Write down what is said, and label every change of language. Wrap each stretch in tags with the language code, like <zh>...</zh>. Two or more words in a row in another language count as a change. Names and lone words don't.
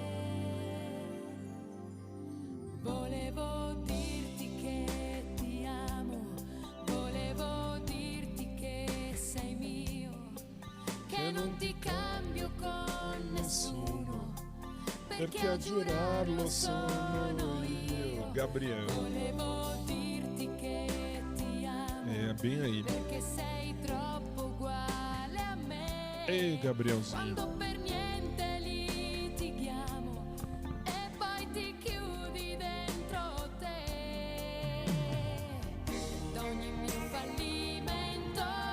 <it>Volevo dirti che ti amo, volevo dirti che sei mio, che non ti cambio con nessuno, perché a giurarlo sono io. Gabriel. Volevo dirti che ti amo,</it> <pt>É bem aí.</pt> <it>perché sei troppo uguale a me.</it> <pt>Ei, Gabrielzinho.</pt> <it>Quando per niente litighiamo e poi ti chiudi dentro te, d'ogni mio fallimento,</it>